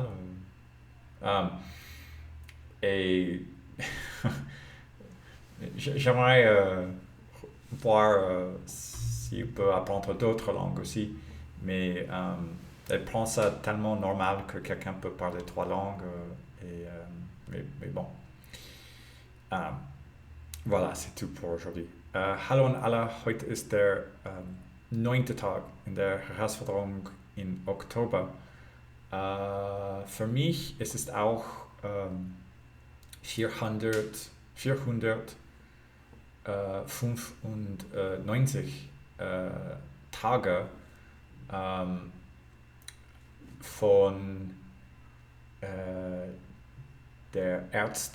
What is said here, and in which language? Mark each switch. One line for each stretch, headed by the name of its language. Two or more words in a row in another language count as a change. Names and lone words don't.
French: Euh, et j'aimerais voir si on peut apprendre d'autres langues aussi, mais elle prend ça tellement normal que quelqu'un peut parler trois langues. Mais bon, ähm, voilà, c'est tout pour aujourd'hui.
German: Hallo an alle, heute ist der 9. Tag in der Herausforderung im Oktober. Für mich ist es auch 495 Tage ähm, von der 1.